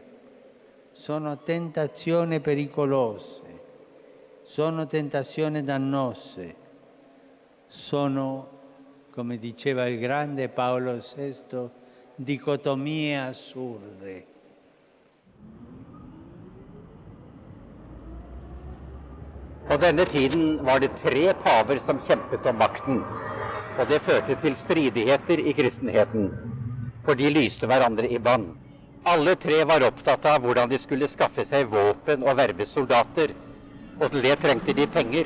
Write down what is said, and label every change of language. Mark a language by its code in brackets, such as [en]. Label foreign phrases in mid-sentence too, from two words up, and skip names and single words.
[it] Sono tentazioni pericolose, sono tentazioni dannose, sono, come diceva il grande Paolo VI, dicotomie assurde. [no] På denne tiden var det 3 paver som kjempet om makten. Og det førte til stridigheter i kristenheten, for de lyste hverandre i bann. Alle tre var opptatt av hvordan de skulle skaffe seg våpen og verve soldater, og til det trengte de penger.